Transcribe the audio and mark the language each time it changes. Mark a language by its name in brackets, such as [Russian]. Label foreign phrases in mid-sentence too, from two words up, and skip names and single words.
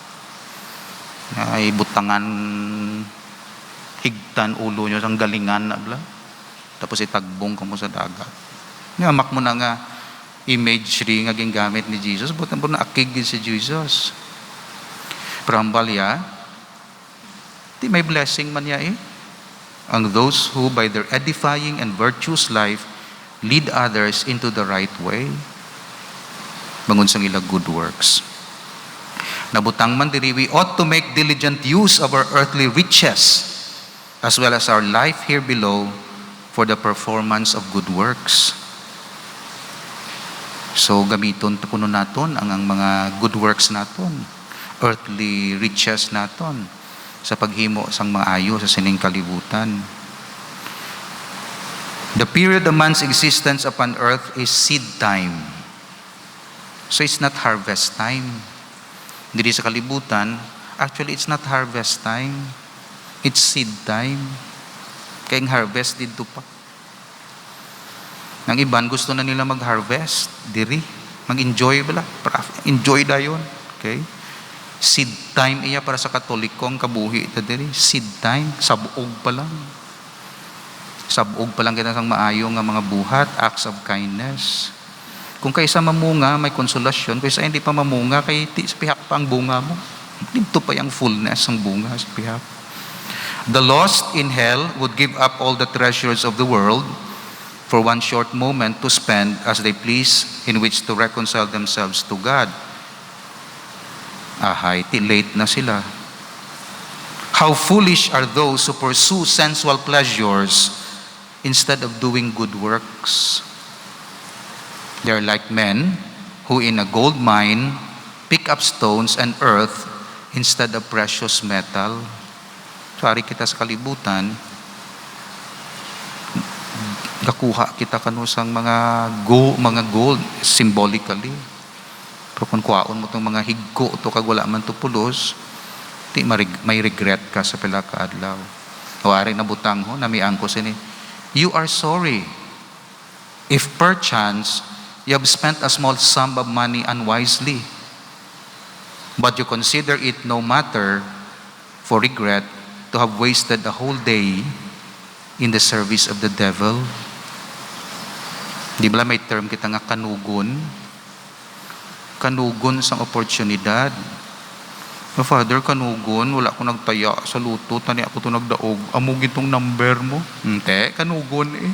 [Hiligaynon] Ay butangan, higtan ulo nyo sang galingan na bla. Tapos itagbong ka mo sa dagat. Ngamak mo na nga imagery nga gingamit ni Jesus, butan po na akig si Jesus. Pero ang balya, di may blessing man niya eh. [English] Ang those who by their edifying and virtuous life lead others into the right way. [Hiligaynon] Bangon sang ila [English] good works. [Hiligaynon] Nabutang man diri, [English] we ought to make diligent use of our earthly riches as well as our life here below for the performance of good works. [Hiligaynon] So gamiton kuno naton ang mga [English] good works [Hiligaynon] naton, [English] earthly riches [Hiligaynon] naton sa paghimo sang maayo sa sining kalibutan. [English] The period of man's existence upon earth is seed time. So it's not harvest time. [Hiligaynon] Diri sa kalibutan, [English] actually it's not harvest time. It's seed time. [Hiligaynon] Kaya ang harvest dito pa. Nang iban gusto na nila mag-harvest diri, mag-enjoy bala, enjoy dayon. Okay? [English] Seed time [Hiligaynon] iya para sa Katolikong kabuhi ta diri. [English] Seed time, [Hiligaynon] sabuog pa lang. Sabuog pa lang kita sang maayo nga mga buhat, [English] acts of kindness. [Hiligaynon] Kung kaysa mamunga, may konsolasyon. Kaysa hindi pa mamunga, kay sa pihak pa ang bunga mo. Dito pa yung fullness ng bunga sa pihak. [English] The lost in hell would give up all the treasures of the world for one short moment to spend as they please in which to reconcile themselves to God. [Hiligaynon] Ahay, late na sila. [English] How foolish are those who pursue sensual pleasures instead of doing good works. They are like men who in a gold mine pick up stones and earth instead of precious metal. [Hiligaynon] Sorry kita sa kalibutan, gakuha kita kanusang mga gold symbolically. Pero kung kuhaon mo itong mga higko to kag wala man to pulos, may regret ka sa pila ka adlaw. Wari na butang ho, namiangko sini. [English] You are sorry if perchance you have spent a small sum of money unwisely, but you consider it no matter for regret to have wasted a whole day in the service of the devil. [Hiligaynon] Di ba may term kita nga kanugon? Kanugon sang oportunidad. Oh, Father, kanugon, wala ko nagtaya sa luto, tani ako ito nagdaog. Amo gitong number mo. Hindi, kanugon eh.